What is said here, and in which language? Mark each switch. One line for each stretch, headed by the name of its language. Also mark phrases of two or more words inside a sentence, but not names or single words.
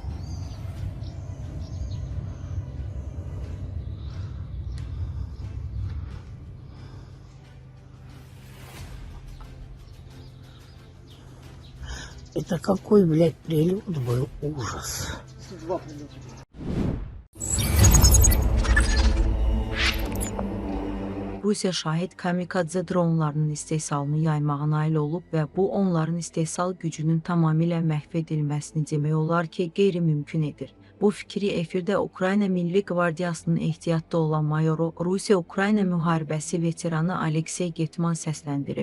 Russian: Это какой, блядь, прилет был, ужас. Два прилета.
Azerbaijani: Rusiya şahid kamikadze dronlarının istehsalını yaymağa nail olub və bu onların istehsal gücünün tamamilə məhv edilməsini demək olar ki, qeyri-mümkün edir. Bu fikri efirdə Ukrayna Milli Qvardiyasının ehtiyatda olan mayoru, Rusiya-Ukrayna müharibəsi veteranı Aleksey Getman səsləndirib.